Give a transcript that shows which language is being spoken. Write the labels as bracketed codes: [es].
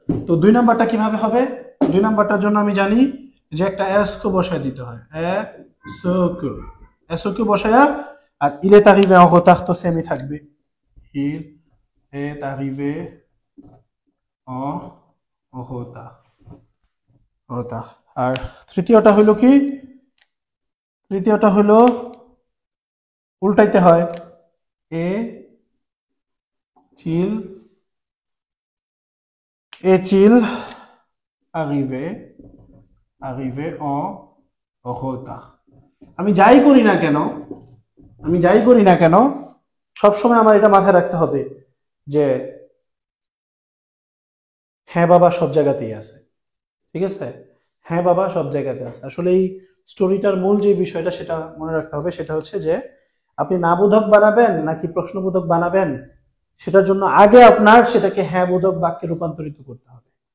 [bn] তো দুই নাম্বারটা কিভাবে হবে? দুই নাম্বারটার জন্য আমি জানি যে একটা এসকে বসায় দিতে হয়, এসকে, এসকে বসায়া, আর [fr] il est arrivé en retard [bn] তো সেমই থাকবে, il est arrivé en retard, retard। আর তৃতীয়টা হইল কি? তৃতীয়টা হইল উল্টাইতে হয়, [fr] est-il, est-il arrivé, arrivé en retard। [bn] আমি যাই করি না কেন, আমি যাই করি না কেন, সবসময় আমার এটা মাথায় রাখতে হবে যে হ্যাঁ বাবা সব জায়গাতেই আছে, ঠিক আছে? হ্যাঁ বাবা সব জায়গাতে আছে। আসলে এই স্টোরিটার মূল যে বিষয়টা সেটা মনে রাখতে হবে, সেটা হচ্ছে যে আপনি না বোধক বানাবেন নাকি প্রশ্নবোধক বানাবেন, সেটার জন্য আগে আপনার সেটাকে হ্যাঁ বোধক বাক্যে রূপান্তরিত করতে হবে।